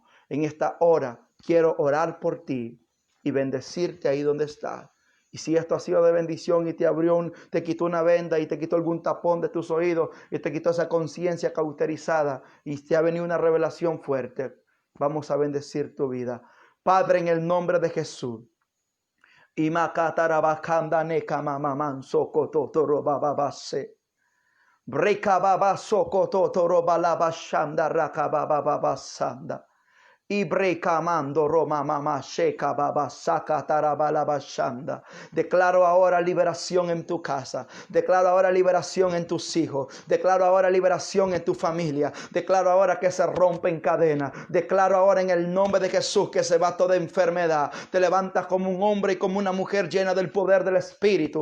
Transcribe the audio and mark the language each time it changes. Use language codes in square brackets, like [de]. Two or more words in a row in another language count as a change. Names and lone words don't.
[es] En esta hora quiero orar por ti y bendecirte ahí donde estás. Y si esto ha sido de bendición y te quitó una venda y te quitó algún tapón de tus oídos y te quitó esa conciencia cauterizada y te ha venido una revelación fuerte, vamos a bendecir tu vida. Padre, en el nombre de Jesús. Y makatarabakanda neka mamaman sokoto torobababase. Brekababa sokoto torobalabashanda rakabababasanda. Ibrekamando Roma Mama Sheka Baba Saka Tarabalabashanda. Declaro ahora liberación en tu casa. Declaro ahora liberación en tus hijos. Declaro ahora liberación en tu familia. Declaro ahora que se rompen cadenas. Declaro ahora en el nombre de Jesús que se va toda enfermedad. Te levantas como un hombre y como una mujer llena del poder del Espíritu.